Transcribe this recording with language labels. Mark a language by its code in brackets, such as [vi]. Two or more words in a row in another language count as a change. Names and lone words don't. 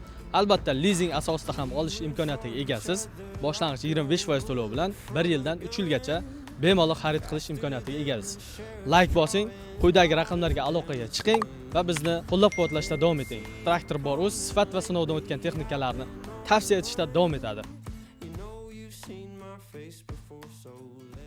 [uz] Albatta, lizing asosida ham olish imkoniyatiga egasiz. Boshlang'ich 25% to'lov bilan 1 yildan 3 yilgacha bemalol xarid qilish imkoniyatiga egasiz. Like bosing, quyidagi raqamlarga aloqaga chiqing va bizni qo'llab-quvvatlashda davom eting. Traktor bor o'z sifat va sinovdan o'tgan texnikalarni tavsiya etishda davom etadi. [en] You know you've seen my face before, so